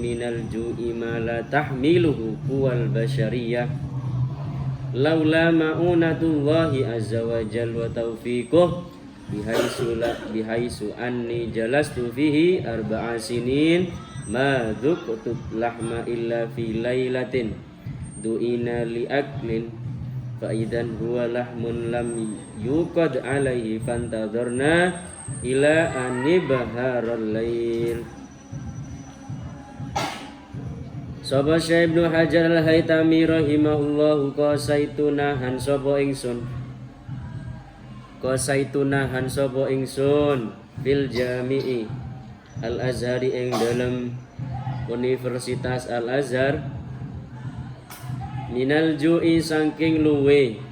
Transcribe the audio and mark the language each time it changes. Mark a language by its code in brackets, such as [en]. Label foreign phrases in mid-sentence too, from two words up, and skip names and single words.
[ar] من الجوع ما لا تحمله قوى البشرية لولا معونة الله عز وجل وتوفيقه بحيث أني جلست فيه أربع سنين ما ذقت لحما إلا في ليلة دعينا لأكل فإذا هو لحم لم يوقد عليه فانتظرنا إلى أن بهر الليل. [jv] Sapa Syekh Ibnu Hajar Al-Haytami rahimahullahu qasaitu nahan sapa ingsun [ar] في الجامع الأزهر [jv] ing dalam Universitas Al-Azhar [ar] من الجوع [jv] saking luwe